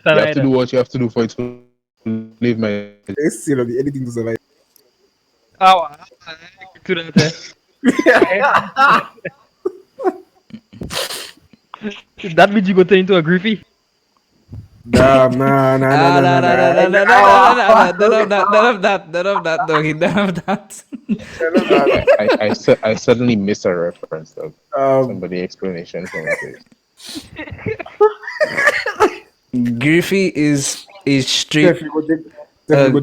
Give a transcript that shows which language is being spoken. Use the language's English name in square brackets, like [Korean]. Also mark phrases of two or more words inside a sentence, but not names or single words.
[English] do what you have to do for it to leave my It's still be anything to survive. Oh, to that. That means you go turn into a griffy. Damn, nah, nah, nah, Ah, nah, no, nah, no, no, nah. no, no, no, no, no, no, no, none of that, none of that, none of that, doggy, none of that. I suddenly missed a reference though. Um, Somebody explanation for me, please. Griffey is a Steph, straight, You uh,